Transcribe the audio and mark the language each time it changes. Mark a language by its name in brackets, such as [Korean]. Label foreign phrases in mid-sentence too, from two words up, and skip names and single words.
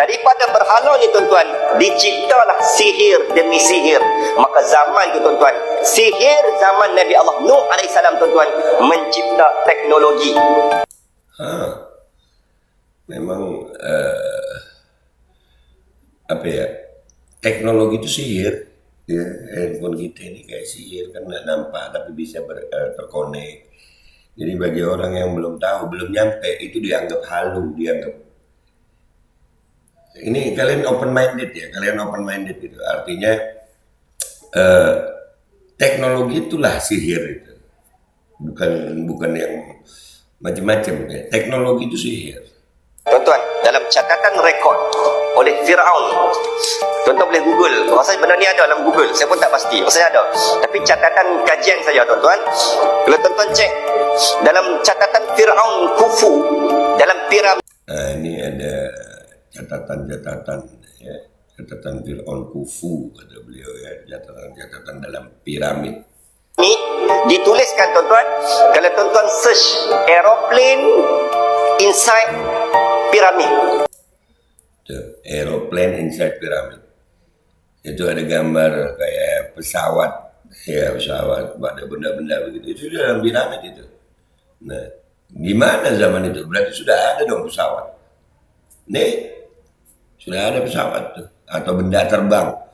[Malay] Daripada berhala ni tuan-tuan, diciptalah sihir demi sihir. Maka zaman tu tuan-tuan, sihir zaman Nabi Allah Nuh alaihissalam tuan-tuan mencipta teknologi. Memang teknologi itu sihir. Ya, [Indonesian] handphone kita ini kayak sihir kan nggak nampak tapi bisa terkonek. Jadi bagi orang yang belum tahu, belum nyampe, itu dianggap halu, dianggap ini kalian [English] open minded [Indonesian] ya, gitu. Artinya teknologi itulah sihir itu, bukan yang macam-macam ya. Teknologi itu sihir. [Malay] Tuan-tuan, dalam catatan rekod oleh Fir'aun. Tuan-tuan boleh Google. Rasanya benda ni ada dalam Google. Saya pun tak pasti. Rasanya ada. Tapi catatan kajian saja tuan-tuan. Kalau tuan-tuan cek dalam catatan Fir'aun Khufu, dalam piramid Ini ada catatan-catatan ya. Catatan Fir'aun Khufu kata beliau ya. Catatan-catatan dalam piramid. ni dituliskan tuan-tuan, kalau tuan-tuan search [English] aeroplane inside pyramid. Aeroplane inside pyramid. [Indonesian] Itu ada gambar kayak pesawat, ya pesawat, ada benda-benda begitu. Itu dalam piramid itu. Nah, gimana zaman itu? Berarti sudah ada dong pesawat. Nih, sudah ada pesawat tuh atau benda terbang.